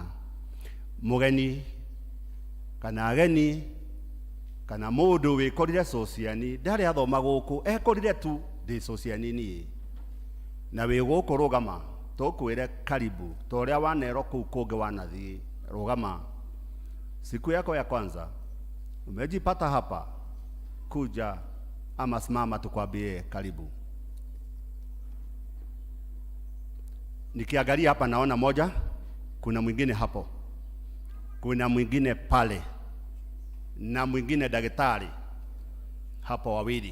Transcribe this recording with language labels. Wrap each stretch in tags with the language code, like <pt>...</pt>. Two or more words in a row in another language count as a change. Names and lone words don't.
<ki>Mũgeni kana ageni kana mũndũ wĩkorire sociani ndarĩ athoma gũkũ, ekorire tu ndĩ sociani niĩ, na wĩ gũkũ rũgama, tũkwĩre karibu, ta ũrĩa wanerwo kũu kũngĩ wanathiĩ rũgama.</ki> <sw>Siku yako ya kwanza umejipata hapa, kuja ama simama tukwambie karibu. Nikiangalia hapa naona moja, kuna mwingine hapo, kuna mwingine pale, na mwingine daktari hapo, wawili.</sw>